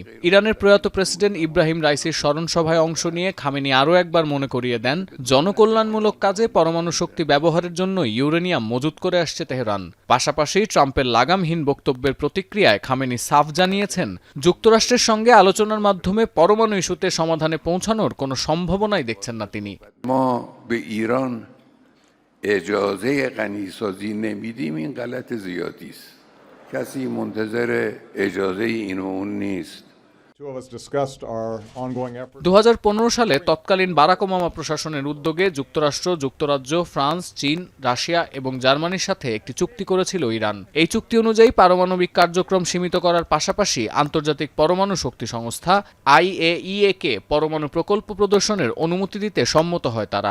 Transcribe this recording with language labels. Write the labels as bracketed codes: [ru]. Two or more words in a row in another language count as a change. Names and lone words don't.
[bn] ইরানের প্রয়াত প্রেসিডেন্ট ইব্রাহিম রাইসির স্মরণসভায় অংশ নিয়ে খামেনি আরও একবার মনে করিয়ে দেন, জনকল্যাণমূলক কাজে পরমাণু শক্তি ব্যবহারের জন্য ইউরেনিয়াম মজুত করে আসছে তেহরান। পাশাপাশি ট্রাম্পের লাগামহীন বক্তব্যের প্রতিক্রিয়ায় খামেনি সাফ জানিয়েছেন, যুক্তরাষ্ট্রের সঙ্গে আলোচনার মাধ্যমে পরমাণু ইস্যুতে সমাধানে পৌঁছানোর কোনো সম্ভাবনাই দেখছেন না তিনি। [fa] اجازه غنیسازی نمیدیم این غلط زیادی است. کسی منتظر اجازه این و اون نیست. [bn] 2015 সালে তৎকালীন বারাক ওবামা প্রশাসনের উদ্যোগে যুক্তরাষ্ট্র, যুক্তরাজ্য, ফ্রান্স, চীন, রাশিয়া এবং জার্মানির সাথে একটি চুক্তি করেছিল ইরান। এই চুক্তি অনুযায়ী পারমাণবিক কার্যক্রম সীমিত করার পাশাপাশি আন্তর্জাতিক পরমাণু শক্তি সংস্থা IAEA কে পরমাণু প্রকল্প প্রদর্শনের অনুমতি দিতে সম্মত হয় তারা।